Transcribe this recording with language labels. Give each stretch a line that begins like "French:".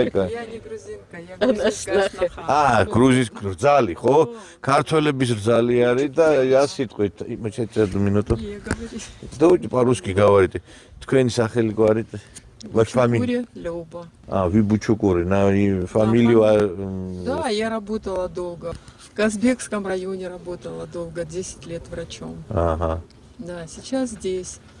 Russian: Я не грузинка, я грузинская сноха.
Georgian: грузинская რძალი, ხო? ქართველების რძალი არის და ასიტყვით,
Russian: сейчас минуту. Давайте по-русски говорите.
Georgian: Თქვენი სახელი გვარით?
Russian: Ваша фамилия? Люба. Вы Бучукури, на фамилию... Да, я работала долго. В Казбекском районе работала долго, 10 лет врачом. Ага. Да, сейчас здесь.